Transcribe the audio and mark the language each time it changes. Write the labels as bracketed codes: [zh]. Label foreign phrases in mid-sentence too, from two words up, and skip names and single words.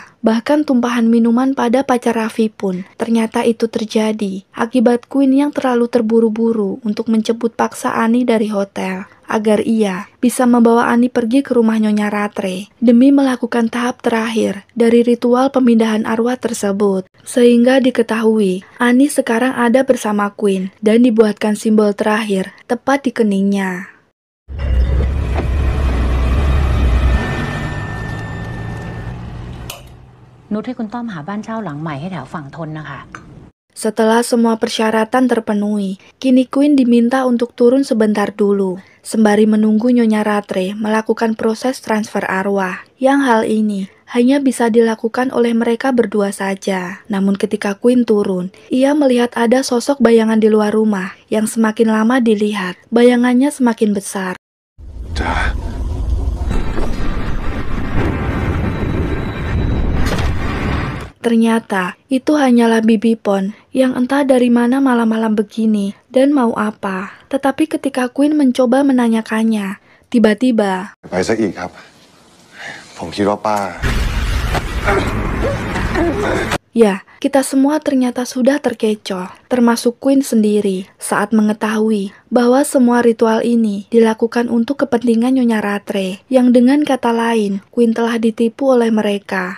[id] Bahkan tumpahan minuman pada pacar Raffi pun ternyata itu terjadi akibat Queen yang terlalu terburu-buru untuk menjemput paksa Annie dari hotel, agar ia bisa membawa Annie pergi ke rumah Nyonya Rattray demi melakukan tahap terakhir dari ritual pemindahan arwah tersebut. Sehingga diketahui Annie sekarang ada bersama Queen dan dibuatkan simbol terakhir tepat di keningnya. [th] นุชให้คุณต้อมหาบ้านเช่าหลังใหม่ให้แถวฝั่งทนนะคะ [id] Setelah semua persyaratan terpenuhi, kini Queen diminta untuk turun sebentar dulu, sembari menunggu Nyonya Rattray melakukan proses transfer arwah. Yang hal ini hanya bisa dilakukan oleh mereka berdua saja. Namun ketika Queen turun, ia melihat ada sosok bayangan di luar rumah yang semakin lama dilihat, bayangannya semakin besar. 자, Ternyata itu hanyalah Bibi Pon yang entah dari mana malam-malam begini dan mau apa. Tetapi ketika Queen mencoba menanyakannya, tiba-tiba [th] ไปซะอีกครับ ผมคิดว่าป้า [id] ya, kita semua ternyata sudah terkecoh, termasuk Queen sendiri, saat mengetahui bahwa semua ritual ini dilakukan untuk kepentingan Nyonya Rattray, yang dengan kata lain, Queen telah ditipu oleh mereka.